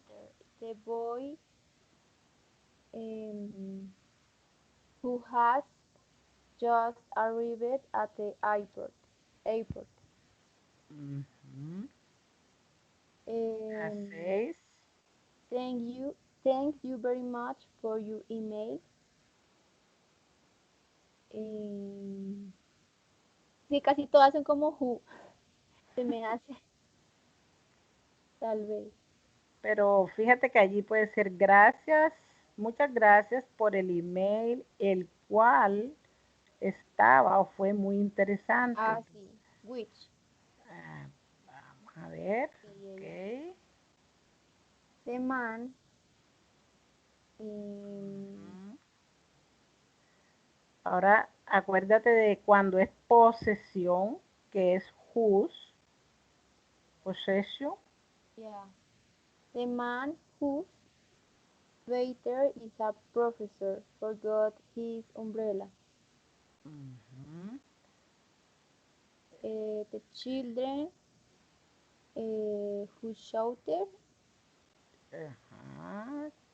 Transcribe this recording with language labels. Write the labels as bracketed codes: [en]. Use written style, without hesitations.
[en] Peter, the boy um, who has just arrived at the airport. Airport. Mhm. Um, [es] Haces. [en] thank you, thank you very much for your email. [es] Um, sí, casi todas son como who. Se me hace, tal vez. Pero fíjate que allí puede ser gracias, muchas gracias por el email, el cual estaba o fue muy interesante. Ah, Entonces, sí. Which. ah, vamos a ver. [en] Yeah, yeah, yeah. Ok. The man um, Ujú. [es] Ahora acuérdate de cuando es posesión, que es whose, [en] possession. yeah. The man whose waiter is a professor forgot his umbrella. Ujú. The children uh, Ajá.